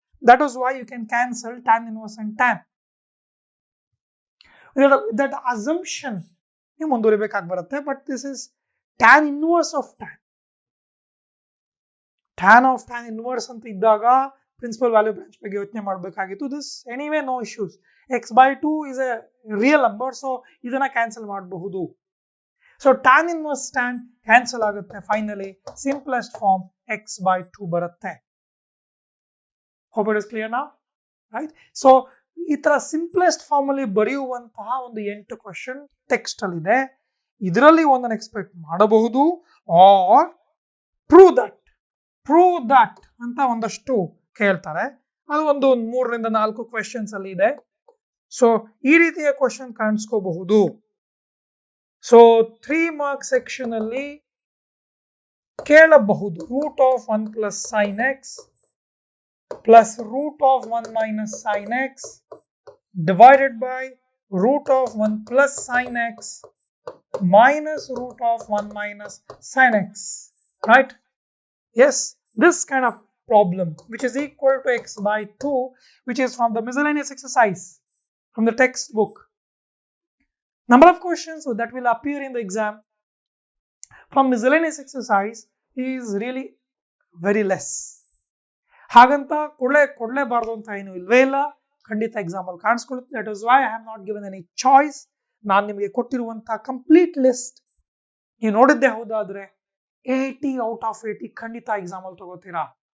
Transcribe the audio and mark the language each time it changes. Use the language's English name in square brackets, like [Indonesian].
[English] That is why you can cancel tan inverse and tan. That assumption [Kannada] ನೀವು ಮುಂದುವರಿಬೇಕಾಗಿ ಬರುತ್ತೆ. [English] But this is tan inverse of tan. [Kannada] tan of tan inverse ಅಂತ ಇದ್ದಾಗ principal value branch ಬಗ್ಗೆ ಯೋಚನೆ ಮಾಡಬೇಕಾಗಿತ್ತು. [English] This anyway no issues. x by 2 is a real number, so [Kannada] ಇದನ್ನ cancel ಮಾಡಬಹುದು. So tan inverse tan cancel ಆಗುತ್ತೆ. Finally simplest form x by 2 ಬರುತ್ತೆ. [English] Hope it is clear now, right? [Kannada] So ಈ ತರ simplest form ಅಲ್ಲಿ ಬರೆಯುವಂತಹ ಒಂದು 8 question text ಅಲ್ಲಿ ಇದೆ. ಇದರಲ್ಲಿ ಒಂದನ್ನು ಎಕ್ಸ್ಪೆಕ್ಟ್ ಮಾಡಬಹುದು, ಆರ್ ಪ್ರೂವ್ ದಟ್ ಅಂತ ಒಂದಷ್ಟು ಕೇಳ್ತಾರೆ. ಅದು ಒಂದು 3 ರಿಂದ 4 ಕ್ವೆಶ್ಚನ್ಸ್ ಅಲ್ಲಿ ಇದೆ. ಸೊ ಈ ರೀತಿಯ ಕ್ವಶನ್ ಕಾಣಿಸ್ಕೋಬಹುದು. ಸೊ 3 ಮಾರ್ಕ್ ಸೆಕ್ಷನ್ ಅಲ್ಲಿ ಕೇಳಬಹುದು [English] Root of 1 plus sine x plus root of 1 minus sine x divided by root of 1 plus sin x minus root of 1 minus sin x, right? Yes, this kind of problem which is equal to x by 2, which is from the miscellaneous exercise from the textbook. Number of questions that will appear in the exam from miscellaneous exercise is really very less. [Kannada] ಹಾಗಂತ ಕೊಡ್ಲೇಬಾರ್ದು ಅಂತ ಏನು ಇಲ್ವೇ ಇಲ್ಲ, ಖಂಡಿತ exam ಅಲ್ಲಿ ಕಾಣಿಸ್ಕೊಳ್ಳುತ್ತೆ. [English] That is why I have not given any choice. [Kannada] ನಾನು ನಿಮಗೆ ಕೊಟ್ಟಿರುವಂತಹ ಕಂಪ್ಲೀಟ್ ಲಿಸ್ಟ್ ನೀವು ನೋಡಿದ್ದೆ ಹೌದಾದ್ರೆ 80 ಔಟ್ ಆಫ್ 80 ಖಂಡಿತ ಎಕ್ಸಾಮ್ ಅಲ್ಲಿ ತಗೋತೀರಾ.